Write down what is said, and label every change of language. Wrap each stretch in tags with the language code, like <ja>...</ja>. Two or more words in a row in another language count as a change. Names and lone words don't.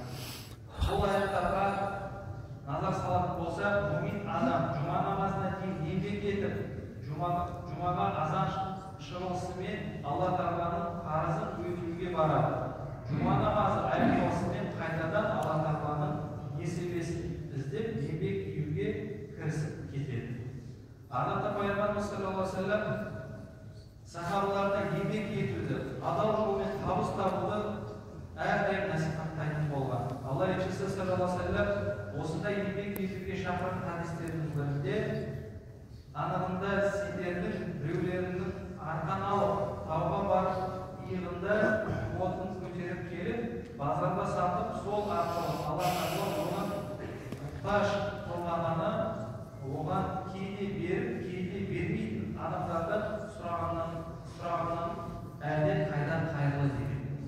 <kk>Бұл аяттарға назар салатын болса, мүмин адам жұма намазына дейін еңбек етіп, жұмаға азан шығылысымен Алла Тағаланың парызын өтеуге барады. Жұма намазы аяқталысымен қайтадан Алла Тағаланың несібесін іздеп еңбек етуге кірісіп кетеді. Арнада пайғамбарымыз</kk> <ar>صلى الله عليه وسلم</ar> <kk>сахабаларға еңбек етуді, адал жолмен табыс табуды әрдайым насихаттайтын болған. Алла елшісі</kk> <ar>صلى الله عليه وسلم</ar> <kk>осындай еңбек етуге шақырған хадистердің бірінде анығында сендердің біреулерінің арқан алып тауға барып иығында отын көтеріп келіп базарда сатып, сол арқылы Алла Тағала оған мұқтаж қылмағаны, оған кейде беріп, кейде бермейтін адамдардан сұрағаннан әлде қайдан қайырлы деген.</kk>